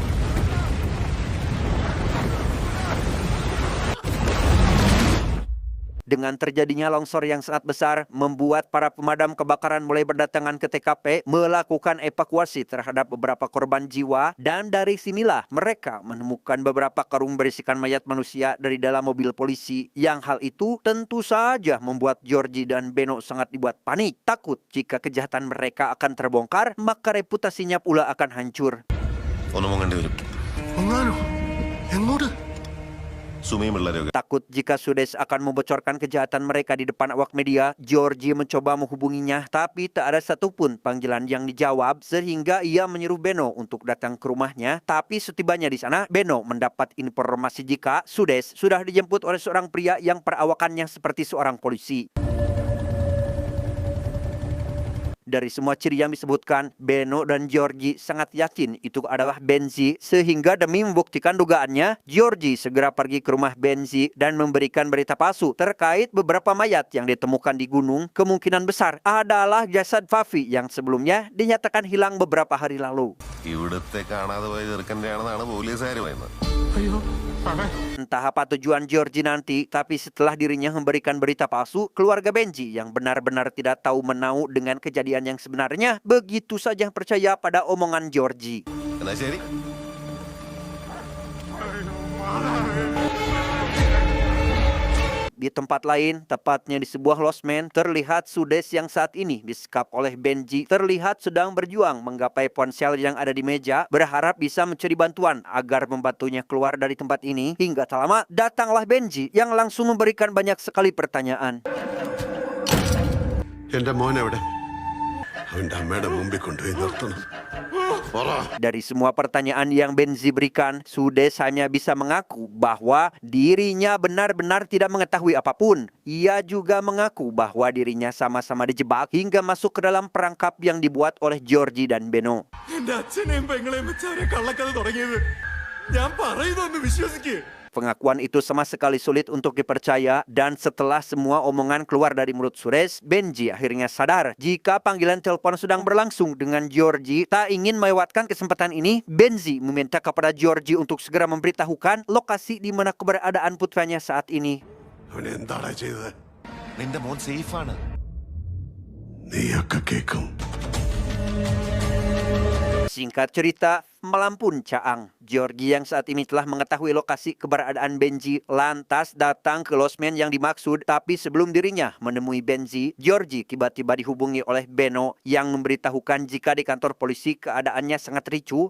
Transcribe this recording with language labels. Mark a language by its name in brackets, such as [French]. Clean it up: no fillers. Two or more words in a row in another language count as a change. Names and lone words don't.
[Indonesian] Dengan terjadinya longsor yang sangat besar, membuat para pemadam kebakaran mulai berdatangan ke TKP, melakukan evakuasi terhadap beberapa korban jiwa, dan dari sinilah mereka menemukan beberapa karung berisikan mayat manusia dari dalam mobil polisi. Yang hal itu tentu saja membuat Georgie dan Beno sangat dibuat panik, takut jika kejahatan mereka akan terbongkar, maka reputasinya pula akan hancur. [Malayalam] ഒന്ന് മുങ്ങേണ്ടി വരും. മുങ്ങാനോ? എങ്ങോട്ട്? സുമയും പിള്ളേരൊക്കെ [Indonesian] Takut jika Sudes akan membocorkan kejahatan mereka di depan awak media, Georgie mencoba menghubunginya, tapi tak ada satupun panggilan yang dijawab, sehingga ia menyuruh Beno untuk datang ke rumahnya. Tapi setibanya di sana, Beno mendapat informasi jika Sudes sudah dijemput oleh seorang pria yang perawakannya seperti seorang polisi. Dari semua ciri yang disebutkan, Beno dan Georgie sangat yakin itu adalah Benzi, sehingga demi membuktikan dugaannya, Georgie segera pergi ke rumah Benzi dan memberikan berita palsu terkait beberapa mayat yang ditemukan di gunung. Kemungkinan besar adalah jasad Fafi yang sebelumnya dinyatakan hilang beberapa hari lalu. [Malayalam] ഇവിടുത്തെ കാണാതെ പോയ ചെറുക്കൻ്റെ ആണെന്നാണ് പോലീസുകാർ പറയുന്നത്. അയ്യോ സാറേ. [Indonesian] Entah apa tujuan Georgie nanti, tapi setelah dirinya memberikan berita palsu, keluarga Benzi yang benar-benar tidak tahu menau dengan kejadian yang sebenarnya, begitu saja percaya pada omongan Georgie. [Malayalam] എന്നാ ശരി. [Indonesian] Di tempat lain, tepatnya di sebuah losmen, terlihat Sudes yang saat ini disekap oleh Benzi terlihat sedang berjuang menggapai ponsel yang ada di meja, berharap bisa mencari bantuan agar membantunya keluar dari tempat ini. Hingga tak lama, datanglah Benzi yang langsung memberikan banyak sekali pertanyaan. [Malayalam] എന്റെ മോൻ എവിടെ? അവന്റെ അമ്മയുടെ മുമ്പിൽ കൊണ്ടുപോയി നിർത്തണം. [Indonesian] Dari semua pertanyaan yang Benzi berikan, Sudes hanya bisa mengaku bahwa dirinya benar-benar tidak mengetahui apapun. Ia juga mengaku bahwa dirinya sama-sama dijebak hingga masuk ke dalam perangkap yang dibuat oleh Georgie dan Beno. [Malayalam] എന്റെ അച്ഛനെയും പെങ്ങളെയും വെച്ചാരെ കള്ളക്കഥ തുടങ്ങിയത്. ഞാൻ പറയുന്നൊന്ന് വിശ്വസിക്കേ. [Indonesian] Pengakuan itu sama sekali sulit untuk dipercaya, dan setelah semua omongan keluar dari mulut Sudes, Benzi akhirnya sadar jika panggilan telepon sedang berlangsung dengan Georgie. Tak ingin melewatkan kesempatan ini, Benzi meminta kepada Georgie untuk segera memberitahukan lokasi di mana keberadaan putranya saat ini. [Malayalam] അവൻ എന്താടാ ചെയ്തത്? നിന്റെ മോൻ സേഫാണ്. നീയൊക്കെ കേൾക്കും. [Indonesian] Singkat cerita, malam pun caang. Georgie yang saat ini telah mengetahui lokasi keberadaan Benzi lantas datang ke losmen yang dimaksud, tapi sebelum dirinya menemui Benzi, Georgie tiba-tiba dihubungi oleh Beno yang memberitahukan jika di kantor polisi keadaannya sangat ricuh.